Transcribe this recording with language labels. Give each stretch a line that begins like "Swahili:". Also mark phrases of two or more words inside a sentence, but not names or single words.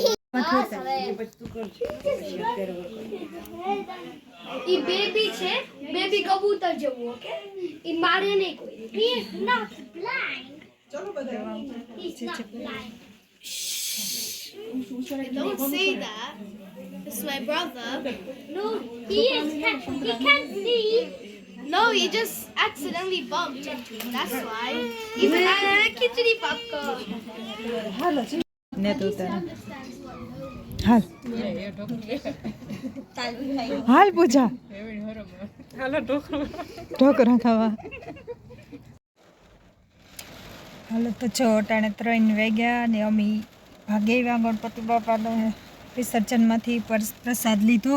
Gujarati: ઈ બેબી છે, બેબી કબૂતર જેવું. ઓકે, ઈ મારે નહીં કોઈ.
English: He is not blind.
Gujarati: ચલો બધા
English: He's not blind. Don't say that. It's my brother. No, he can't see. No, he just accidentally bumped into me. That's why. He's a kitty popcorn.
Gujarati: હાલો છે ને તો તારે
English: Understands what no.
Gujarati: હાલ હાલ પૂજા ઢોકરા ખાવા. હાલો તો જો અટાણે 3 વાગ્યા ને અમે ભાગે આવ્યા ગણપતિ બાપાને વિસર્જનમાંથી પ્રસાદ લીધો.